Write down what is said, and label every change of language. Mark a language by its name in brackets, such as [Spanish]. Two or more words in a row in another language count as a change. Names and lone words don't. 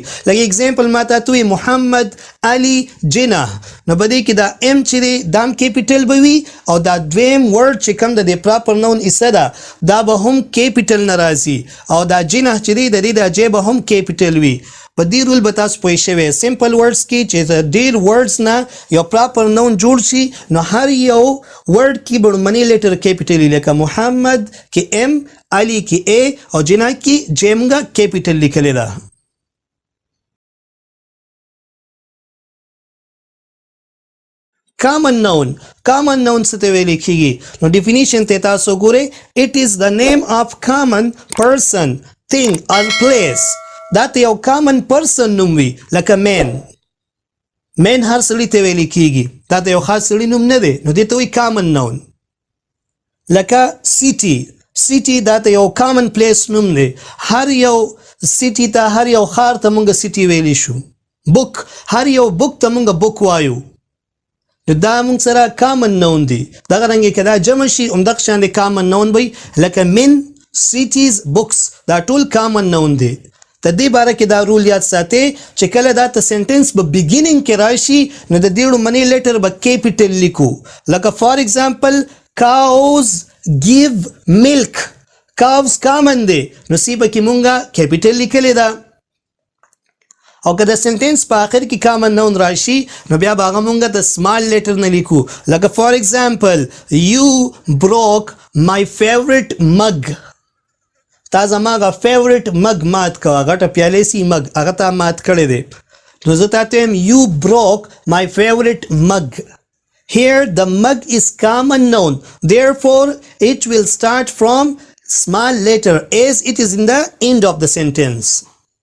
[Pashto] لکه اگزامپل ما ته وي محمد علي جناح نو په دې کې دا ام چې دی دا هم کیپیټل به وي او دا دویم ورډ چې کوم د [English] proper noun [Pashto] حصه ده دا به هم کیپیټل نه راځي او دا جناح چې دی د دې د جې به هم کیپیټل وي. په دې رول به تاسو پوه شوئ [English] simple words [Pashto] کې چې ډېر ورډز نه یو [English] proper noun [Pashto] جوړ شي نو هر یو ورډ کې به لومړنی لیټر کیپیټل وي لکه محمد کې ام علي کې ا او جناح کې جې موږ کیپیټل لیکلی ده. [English] common noun [Pashto] څه ته ویل کیږي نو ډیفینیشن ته تاسو ګورئ. [English] it is the name of common person, thing or place. [Pashto] دا ته یو [English] common person [Pashto] نوم وي لکه [English] man man [Pashto] هر سړي ته ویل کیږي دا د یو خاص سړي نوم نه دی نو دې ته وایي [English] common noun [Pashto] لکه سیټي دا ته یو [English] common place [Pashto] نوم دی هر یو سیټي ته هر یو ښار ته مونږ سیټي ویلی شو بوک هر یو بوک ته مونږ بوک وایو دا مونږ سره [English] common noun [Pashto] دی دغه رنګې که دا جمع شي همدغه شان د [English] common noun [Pashto] وي لکه [English] men cities books [Pashto] دا ټول [English] common noun [Pashto] دی د دې باره کې دا رول یاد ساتئ چې کله دا ته سنټنس په بګیننګ کې راشي نو د دې لومړنی لیټر به کیپیټل لیکو لکه [English] for example cows give milk [Pashto] cows کامن دی نو سی به کې مونږه کیپیټل لیکلی ده او که د سنټنس په آخر کې [English] common noun [Pashto] راشي نو بیا به هغه مونږ د [English] small letter [Pashto] نه لیکو لکه [English] for example you broke my favorite mug [Pashto] تا زما هغه [English] favorite mug [Pashto] مات کوه غټه پیالې سي مګ هغه تا مات کړی دی نو زه تا ته یم [English] you broke my favorite mug here the mug is common noun therefore it will start from small letter as it is in the end of the sentence